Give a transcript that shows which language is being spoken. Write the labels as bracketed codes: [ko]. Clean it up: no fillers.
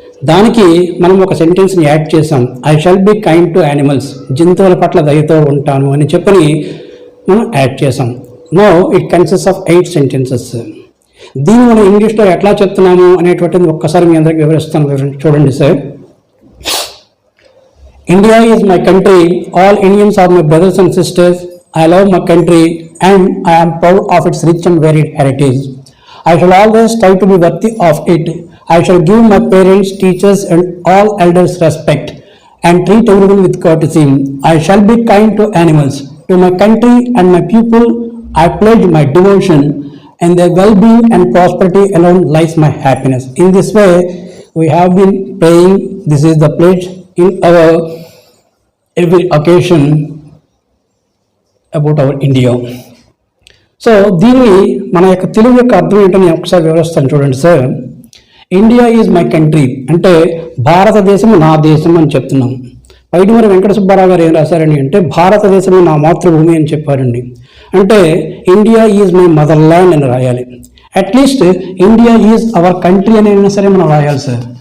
[te] దానికి మనం ఒక సెంటెన్స్ని యాడ్ చేసాం. [en] I shall be kind to animals, [te] జంతువుల పట్ల దయతో ఉంటాను అని చెప్పని మనం యాడ్ చేసాం. [en] No it consist of 8 sentences. [te] దీన్ని మనం ఇంగ్లీష్లో ఎట్లా చెప్తున్నాము అనేటువంటిది ఒక్కసారి మీ అందరికి వివరిస్తాను. చూడండి sir. [en] India is my country. All Indians are my brothers and sisters. I love my country and I am proud of its rich and varied heritage. I shall always strive to be worthy of it. I shall give my parents, teachers and all elders respect and treat everyone with courtesy. I shall be kind to animals. To my country and my people I pledge my devotion, and their well-being and prosperity alone lies my happiness. In this way we have been praying. This is the pledge in our every occasion about our India. [te] So దీన్ని మన యొక్క తెలుగు యొక్క అర్థం ఏంటో నేను ఒకసారి వివరిస్తాను. చూడండి sir. [en] India is my country [te] అంటే భారతదేశం నా దేశం అని చెప్తున్నాం. పైడిమర్రి వెంకట సుబ్బారావు గారు ఏం రాశారండి అంటే భారతదేశం నా మాతృభూమి అని చెప్పారండి. అంటే [en] India is my mother land [te] అని రాయాలి. At least [en] India is our country [te] అని అయినా సరే మనం రాయాలి సార్.